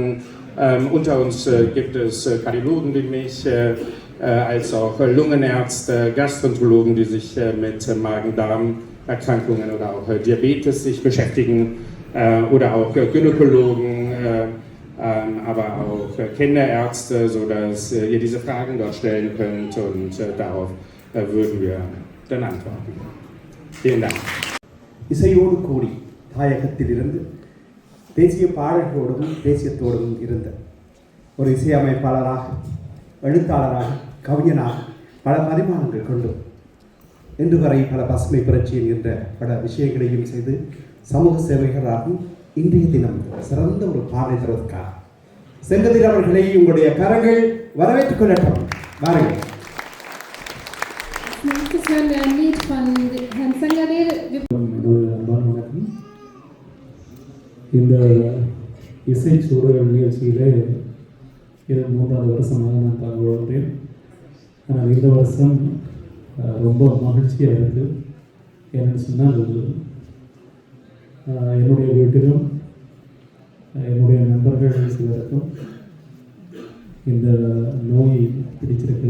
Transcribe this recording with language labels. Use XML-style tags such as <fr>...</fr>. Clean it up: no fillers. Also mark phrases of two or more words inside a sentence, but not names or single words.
<de>Unter uns gibt es Kardiologen wie mich, als auch Lungenärzte, Gastroenterologen, die sich mit Magen-Darm-Erkrankungen oder auch Diabetes sich beschäftigen, oder auch Gynäkologen, aber auch Kinderärzte, sodass ihr diese Fragen dort stellen könnt und darauf würden wir dann antworten. Vielen Dank.</de> <ta>இசையோடு கூடி தாயகத்திலிருந்து தேசிய பாடல்களோடும் தேசியத்தோடும் இருந்த ஒரு இசையமைப்பாளராக, எழுத்தாளராக, கவிஞனாக பல பரிமாணங்கள் கொண்டு இன்று வரை பல பசுமை புரட்சி என்கின்ற பல விஷயங்களையும் செய்து சமூக சேவைகளாகவும் இன்றைய தினம் சிறந்த ஒரு பாடலை தருவதற்காக செங்கதில் அவர்களை உங்களுடைய கரங்கள் வரவேற்றுக் கொள்ளட்டும். வாருங்கள்.</ta> <de>Nächstes hören wir ein Lied von Herrn Sangarel.</de> <ta>இந்த இசை சூழல் நிகழ்ச்சியிலே இது 3வது வருஷமாக நான் பங்கு கொள்கிறேன். ஆனால் இந்த வருஷம் ரொம்ப மகிழ்ச்சியாக இருக்குது. என்னென்னு சொன்னால் என்னுடைய வீட்டிலும் என்னுடைய நண்பர்கள் சிலருக்கும் இந்த நோய் பிடிச்சிருக்கு.</ta>